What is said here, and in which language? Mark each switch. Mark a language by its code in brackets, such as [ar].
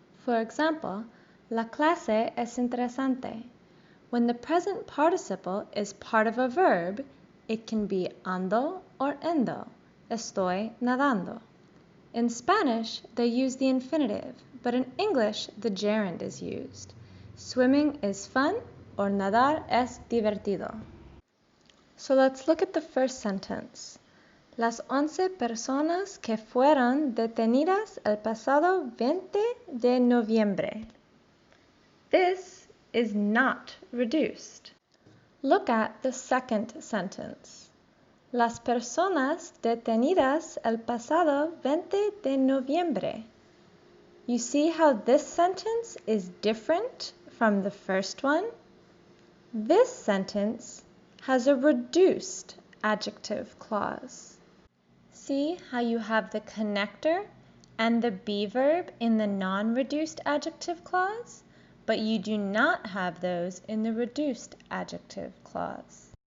[en] For example, [es] la clase es interesante. [en] When the present participle is part of a verb, it can be ando or endo. [es] Estoy nadando. [en] In Spanish, they use the infinitive, but in English, the gerund is used. Swimming is fun or [es] nadar es divertido. [en] So let's look at the first sentence. [es] Las 11 personas que fueron detenidas el pasado 20 de noviembre. [en] This is not reduced. Look at the second sentence. [es] Las personas detenidas el pasado 20 de noviembre. [en] You see how this sentence is different from the first one? This sentence has a reduced adjective clause. See how you have the connector and the be verb in the non-reduced adjective clause, but you do not have those in the reduced adjective clause.